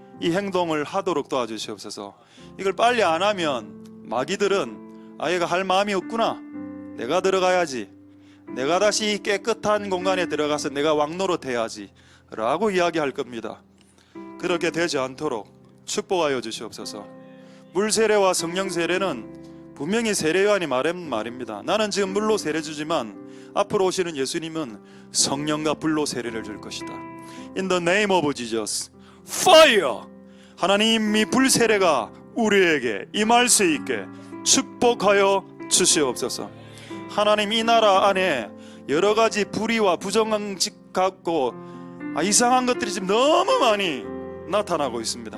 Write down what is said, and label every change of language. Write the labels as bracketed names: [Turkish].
[Korean] 이 행동을 하도록 도와주시옵소서. 이걸 빨리 안 하면 마귀들은 얘가 할 마음이 없구나, 내가 들어가야지, 내가 다시 깨끗한 공간에 들어가서 내가 왕노릇 해야지 라고 이야기할 겁니다. 그렇게 되지 않도록 축복하여 주시옵소서. 물 세례와 성령 세례는 분명히 세례요한이 말한 말입니다. 나는 지금 물로 세례 주지만 앞으로 오시는 예수님은 성령과 불로 세례를 줄 것이다. [English] In the name of Jesus, fire! [Korean] 하나님이 불 세례가 우리에게 임할 수 있게 축복하여 주시옵소서. 하나님, 이 나라 안에 여러 가지 불의와 부정직 같고 이상한 것들이 지금 너무 많이 나타나고 있습니다.